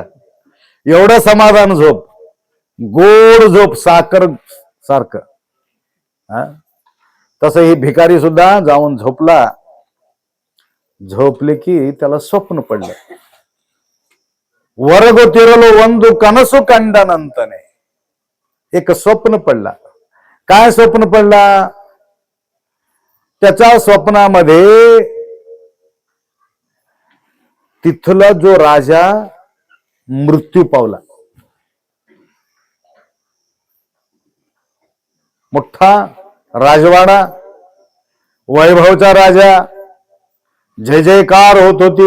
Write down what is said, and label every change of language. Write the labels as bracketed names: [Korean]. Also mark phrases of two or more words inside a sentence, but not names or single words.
[Marathi] एवढं समाधान झोप, गोड झोप, साखर सारखं. तसं ही भिकारी सुद्धा जाऊन झोपला. झोपले की त्याला स्वप्न पडलं. [Kannada] वरगोतिरलो ಒಂದು ಕನಸು ಕಂಡನಂತನೆ. [Marathi] एक स्वप्न पडला. काय स्वप्न पडला? त्याच्या स्वप्नामध्ये तिथला जो राजा मृत्यू पावला. मोठा राजवाडा, वैभवचा राजा, जय जयकार होत होती.